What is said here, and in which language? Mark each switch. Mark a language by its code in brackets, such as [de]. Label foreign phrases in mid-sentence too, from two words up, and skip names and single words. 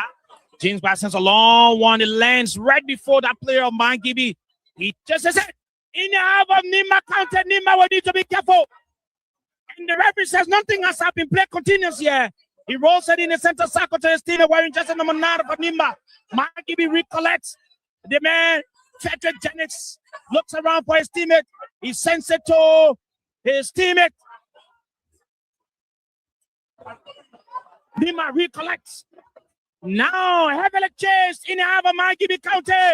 [en] James Barr sends a long one. It lands right before that player of Margibi. He just says it. In the half of Nimba County, Nimba will need to be careful. And the referee says nothing has happened. Play continues here. He rolls it in the center circle to his team wearing just number 9 for Nimba. Margibi recollects. The man, Frederick Jennings, looks around for his teammate. He sends it to his teammate. Nimba recollects. Now, heavily chased in the half of Margibi County.